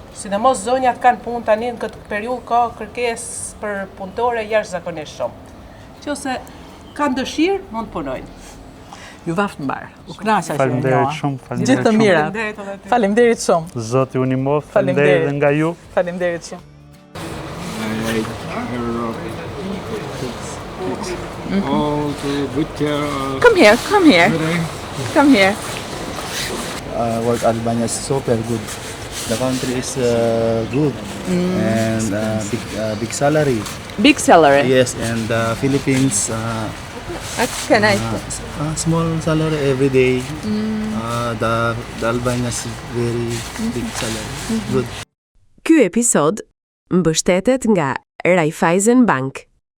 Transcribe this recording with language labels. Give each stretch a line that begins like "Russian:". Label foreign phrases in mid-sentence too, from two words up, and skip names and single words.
Albanian: Sidomos zonjat kanë punë tani në këtë periudhë ka kërkesë për punëtore jashtëzakonisht shumë. Nëse kanë dëshirë, mund të punojnë. Ju vaft mbar. U kënaqa që Faleminderit shumë. Gjithë të mira. Faleminderit shumë. Zoti ju ndihmoft. Faleminderit edhe nga ju. Faleminderit shumë.
English: Come here. Work Albania is super good. The country is good and big salary. Big salary. Yes, and Philippines Can I? small salary every day. The Albania is very big salary. Good.
Albanian: Ky episod mbështetet nga Raiffeisen Bank.